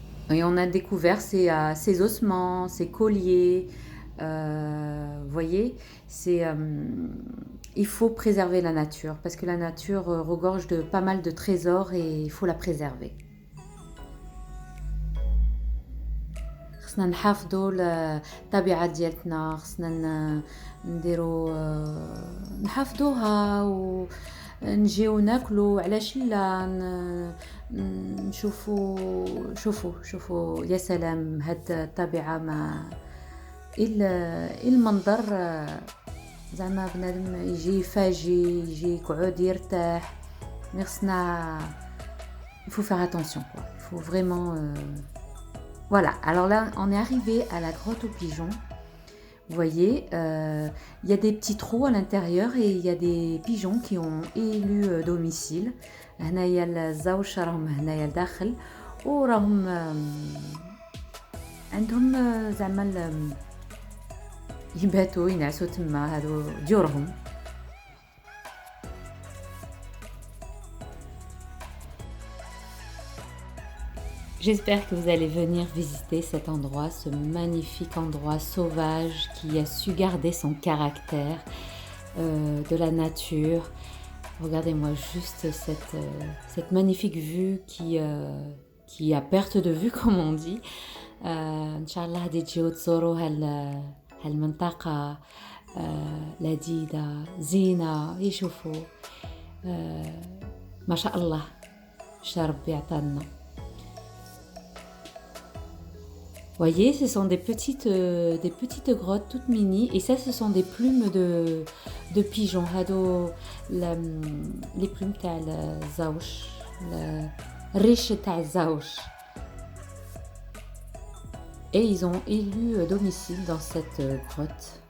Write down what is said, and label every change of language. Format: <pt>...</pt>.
<fr>Et on a découvert ces ossements, ces colliers. Vous voyez, il faut préserver la nature parce que la nature regorge de pas mal de trésors et il faut la préserver.</fr> <ar>خصنا نحافظوا الطبيعة ديالتنا، خصنا نديروا نحافظوها ونجيو ناكلوا. علاش لا نشوفوا شوفوا يا سلام هاد الطبيعة. ما المنظر زعما بنادم يجي يفاجئ، يجي يقعد يرتاح. مي خصنا</ar> <fr>il faut faire attention quoi. Il faut vraiment Voilà, alors là, on est arrivé à la grotte aux pigeons. Vous voyez, il y a des petits trous à l'intérieur et il y a des pigeons qui ont élu domicile.</fr> <ar>هنايا الزوج راهم هنايا لداخل وراهم عندهم زعما يباتوا ينعسوا تما، هادو ديورهم.</ar> <fr>J'espère que vous allez venir visiter cet endroit, ce magnifique endroit sauvage qui a su garder son caractère de la nature. Regardez-moi juste cette magnifique vue qui a perte de vue comme on dit.</fr> <ar>Inch'Allah دي تجيو تزوروا هالمنطقة لذيذة زينة، يشوفوا ما شاء الله اش ربي عطانا.</ar> <fr>Voyez, ce sont des petites grottes toutes mini, et ça, ce sont des plumes de pigeons. Les plumes</fr> <ar>تاع الزاوش، الريش تاع الزاوش.</ar> <fr>Et ils ont élu domicile dans cette grotte.</fr>